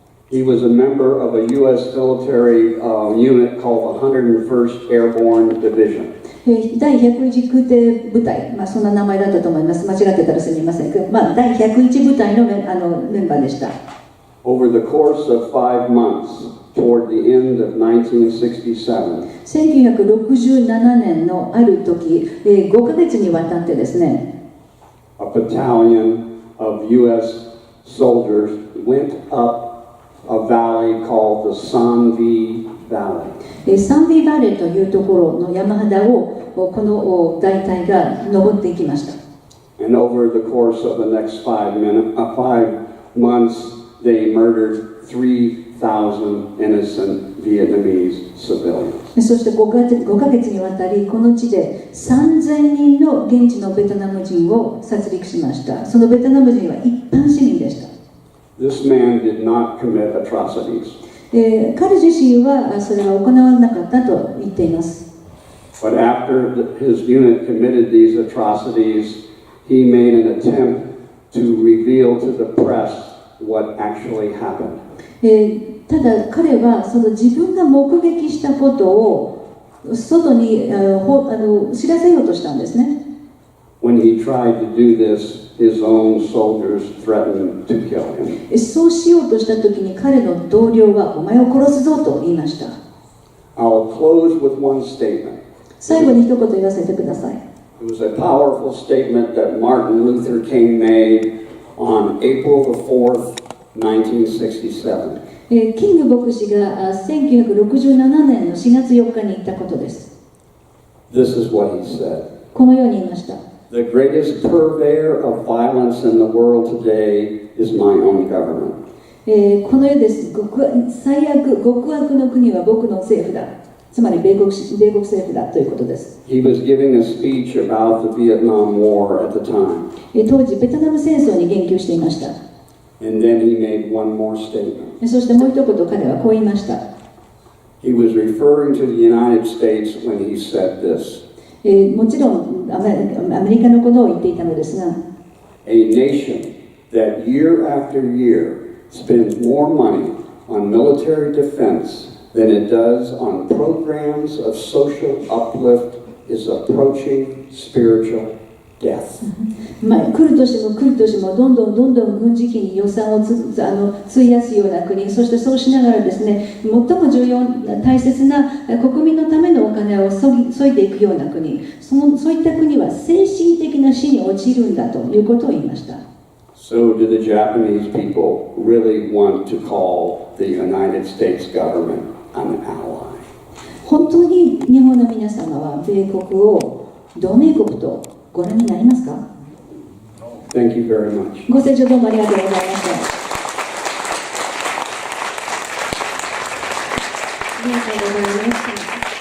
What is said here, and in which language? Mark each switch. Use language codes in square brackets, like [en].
[en] he was a member of a U.S. military unit called the 101st Airborne Division. [ja] 第101空挺部隊、そんな名前だったと思います。間違ってたらすみません。第101部隊のメンバーでした。 [en] Over the course of 5 months, toward the end of 1967, [ja] 1967年のある時、5ヶ月にわたってですね、 [en] a battalion of U.S. soldiers went up a valley called the Sanvi Valley. [ja] サンビーバレーというところの山肌をこの大隊が登っていきました。 [en] And over the course of the next 5 months, they murdered 3,000 innocent Vietnamese civilians. [ja] そして5ヶ月にわたりこの地で3000人の現地のベトナム人を殺戮しました。そのベトナム人は一般市民でした。 [en] This man did not commit atrocities. [ja] 彼自身はそれは行わなかったと言っています。 [en] But after his unit committed these atrocities, he made an attempt to reveal to the press what actually happened. [ja] ただ彼はその自分が目撃したことを外に知らせようとしたんですね。 [en] When he tried to do this, his own soldiers threatened to kill him. [ja] そうしようとした時に彼の同僚はお前を殺すぞと言いました。 [en] I'll close with one statement. [ja] 最後に一言言わせてください。 [en] It was a powerful statement that Martin Luther King made on April the 4th, 1967. [ja] キング牧師が1967年の4月4日に言ったことです。 [en] This is what he said. [ja] このように言いました。 [en] The greatest purveyor of violence in the world today is my own government. [ja] この世です。極悪の国は僕の政府だ。つまり米国政府だということです。 [en] He was giving a speech about the Vietnam War at the time. [ja] 当時ベトナム戦争に言及していました。 [en] And then he made one more statement. [ja] そしてもう一言彼はこう言いました。 [en] He was referring to the United States when he said this. [ja] もちろんアメリカのことを言っていたのですが、 [en] A nation that year after year spends more money on military defense than it does on programs of social uplift is approaching spiritual death. [ja] 来る年もどんどん軍事費に予算を費やすような国、そしてそうしながらですね、最も重要大切な国民のためのお金を削いでいくような国、そういった国は精神的な死に陥るんだということを言いました。 [en] So do the Japanese people really want to call the United States government an ally? [ja] 本当に日本の皆様は米国を同盟国とご覧になりますか？ [en] Thank you very much. [ja] ご清聴どうもありがとうございました。ありがとうございました。